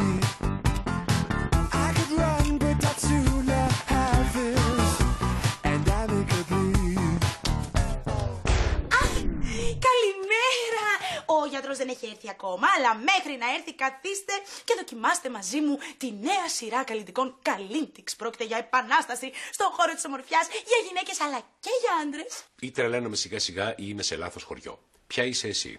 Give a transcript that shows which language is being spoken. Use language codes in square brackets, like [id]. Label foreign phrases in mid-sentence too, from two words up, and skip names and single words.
[en] I could run, but I'd sooner have this, and I make a bleed. [el] Καλημέρα! γιατρός δεν έχει έρθει ακόμα, αλλά μέχρι να έρθει καθίστε και δοκιμάστε μαζί μου τη νέα σειρά καλλιτικών Καλίντιξ. Πρόκειται για επανάσταση στον χώρο της ομορφιάς για γυναίκες αλλά και για άντρες. Ή τρελαίνομαι σιγά σιγά ή είμαι σε λάθος χωριό. Ποια είσαι εσύ?